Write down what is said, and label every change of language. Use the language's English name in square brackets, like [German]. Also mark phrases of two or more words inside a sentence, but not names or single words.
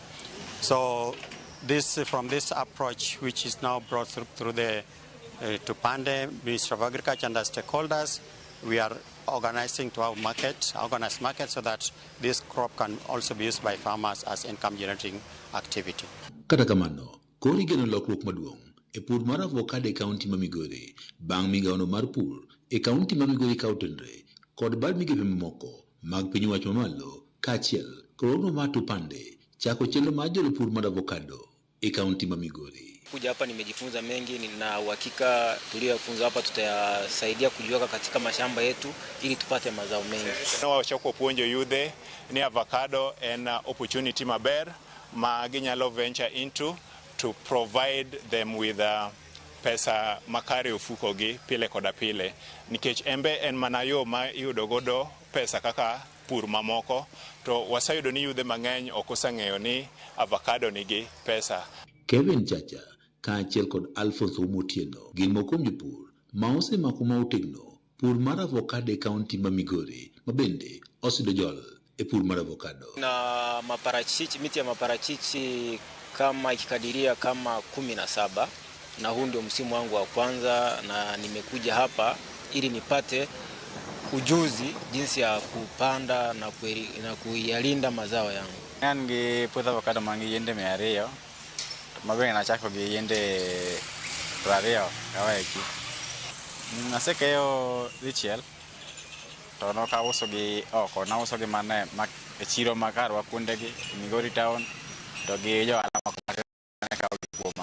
[English] So from this approach, which is now brought through the Tupande, Ministry of Agriculture and the stakeholders, we are organizing to have organized market so that this crop can also be used by farmers as income generating activity. [Luo (Kenya and Tanzania)] Kata kamano, kori geno lokruok maduong' e pur mar avokado e kaunti ma Migori bang' migaono mar pur e kaunti ma Migori kautenre kod bad migepe mamoko mag piny owacho mamalo kaachiel kod mar Tupande chako chenro mar jolo pur mar avokado e kaunti ma Migori. [Swahili] Kuja hapa nimejifunza mengi, nina uhakika tuliyofunza hapa tutayasaidia kujiweka katika mashamba yetu ili tupate mazao mengi. [Luo (Kenya and Tanzania)] Wachako puonjo yudhe ni avocado en opportunity maber ma ginyalo [English] venture into to provide them with [Luo (Kenya and Tanzania)] pesa makare ofukogi pile koda pile, nikech embe en mana yo ma iyudo godo pesa kaka pur mamoko, to wasayudo ni yudhe mang'eny ok oseng'eyo ni avocado nigi pesa. Kevin Chacha kaachiel kod Alfonso Motieno gin moko kuom jopur ma osemako ma otegno pur mar avokado e kaunti ma Migori ma bende osidho jol e pur mar avokado. [Swahili] Na miti ya maparachichi kama ikikadiria kama 17, na huu ndio msimu wangu wa kwanza, na nimekuja hapa ili nipate ujuzi jinsi ya kupanda na kuyalinda mazao yangu. [Luo (Kenya and Tanzania)] Ngi puotho avokado mangi yende 200 mabe na chako gi yende 20 kaweki. Nasekeyo dichiel to no ka uso gi oko, na uso gi mane e chiro makarwa kuonde gi Migori town to gi jo alama ka kuoma.